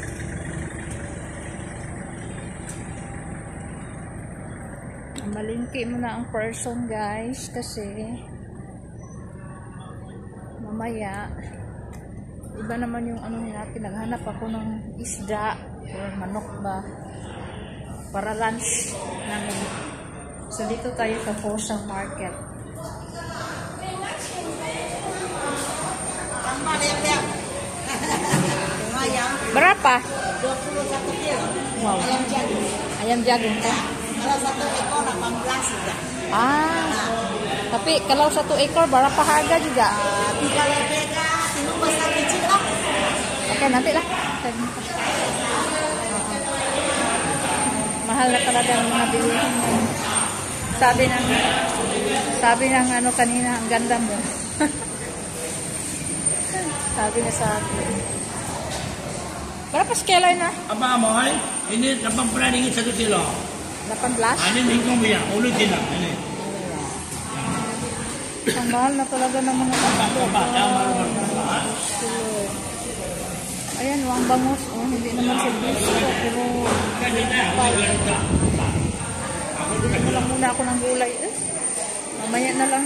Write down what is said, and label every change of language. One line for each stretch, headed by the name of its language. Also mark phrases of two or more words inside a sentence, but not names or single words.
Filipino: Malingki muna ang person, guys, kasi mamaya iba naman yung ano natin. Naghanap ako ng isda or manok ba para lunch namin. So, dito tayo sa Fosang Market.
Malay: Berapa? 21 kilo. Wow. Ayam jagung. Ayam jagung kan? Kalau 1 ekor 18 sudah. Tapi kalau 1 ekor berapa harga juga? 3 lebih kah? Tunggu besar kecil lah. Oke, nanti lah.
Filipino: Mahal na talaga ang mga bilihin. Sabi ng ano kanina, ang ganda mo. Sabi na sa akin.
Malay: Berapa sekilo na? Apa amoy? Ini 18 ringgit 1 kilo. 18? Ini lingkong punya, ulu kilo. Ini.
Filipino: Ang mahal na talaga ng mga Coba, ayan, ang bangus. Oh, hindi naman siya gusto. Pero, bili lang muna ako ng gulay. Mamaya na lang.